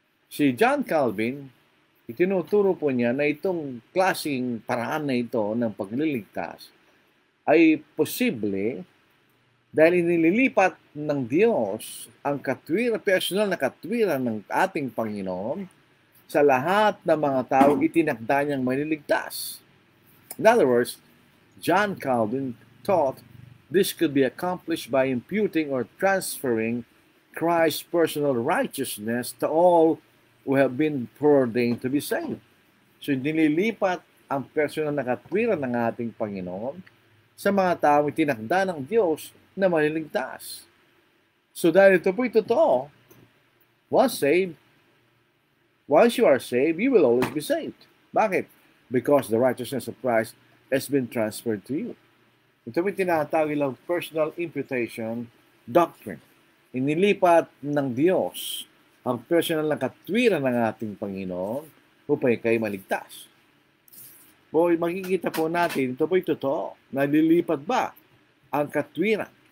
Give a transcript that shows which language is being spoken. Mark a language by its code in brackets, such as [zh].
[tl] Si John Calvin, itinuturo po niya na itong klaseng paraan na ito ng pagliligtas ay posible dahil inililipat ng Diyos ang personal na katwiran ng ating Panginoon sa lahat ng mga tao itinakda niyang maliligtas. [en] In other words, John Calvin taught this could be accomplished by imputing or transferring Christ's personal righteousness to all who have been foreordained to be saved. [tl] So, nililipat ang personal na katwiran ng ating Panginoon sa mga tao itinakda ng Diyos na maliligtas. [en] So, [tl] dahil ito po'y totoo, [en] once you are saved, you will always be saved. [tl] Bakit? [en] Because the righteousness of Christ has been transferred to you. [tl] Ito po'y tinatawag lang personal imputation doctrine. Inilipat ng Diyos ang personal na katwiran ng ating Panginoon upang ikay maligtas. Boy, makikita po natin, ito po'y totoo. Nalilipat ba ang katwiran?